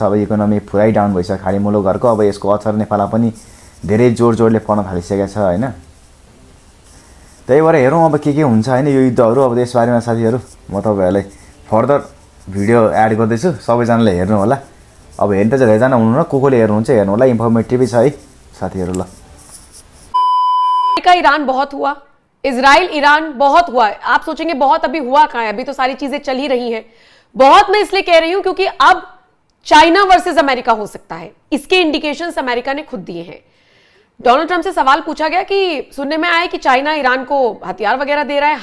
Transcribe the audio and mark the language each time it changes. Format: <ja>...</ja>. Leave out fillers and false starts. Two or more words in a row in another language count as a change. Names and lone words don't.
<ne>अब इकोनोमी पुरै डाउन भइसक्यो खाडी मुलुकहरूको। अब यसको असर नेपालमा पनि धेरै जोडले पर्न थालिसकेको छ हैन। त्यही भएर हेरौँ अब के हुन्छ हैन यो युद्धहरू। अब यसबारेमा साथीहरू म तपाईहरुलाई</ne> <en>further video add</en> <ne>गर्दैछु, सबैजनाले हेर्नु होला। अब हेर्न त धेरैजना हुनुहुन्न, कोले हेर्नुहुन्छ हेर्नु होला, इन्फर्मेटिभ छ है साथीहरू। ल</ne> <hi>का ईरान बहुत हुआ, इजराइल ईरान बहुत हुआ। आप सोचेंगे बहुत अभी हुआ कहां है, अभी तो सारी चीजें चल ही रही हैं। बहुत मैं इसलिए कह रही हूं क्योंकि अब चाइना वर्सेस अमेरिका हो सकता है, इसके इंडिकेशंस अमेरिका ने खुद दिए हैं। डोनाल्ड ट्रंप से सवाल पूछा गया कि सुनने में आया कि चाइना ईरान को हथियार वगैरह दे रहा है।</hi>